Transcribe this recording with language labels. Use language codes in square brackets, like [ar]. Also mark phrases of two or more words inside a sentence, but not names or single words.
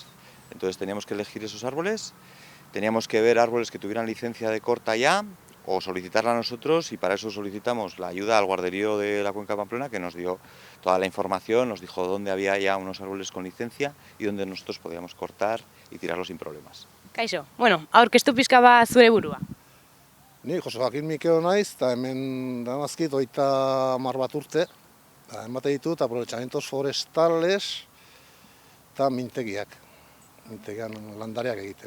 [es] Entonces teníamos que elegir esos árboles, teníamos que ver árboles que tuvieran licencia de corta ya, o solicitarla a nosotros, y para eso solicitamos la ayuda al guarderío de la Cuenca de Pamplona, que nos dio toda la información, nos dijo dónde había ya unos árboles con licencia y dónde nosotros podíamos cortar y tirarlos sin problemas. [eu] Kaixo, aurkeztu pixka bat zure burua. Ni Jose Joaquin Mikeo naiz, eta hemen damazkit 30 bat urte, emate ditut [es] aprovechamentos forestales [eu] eta mintegian landariak egiten.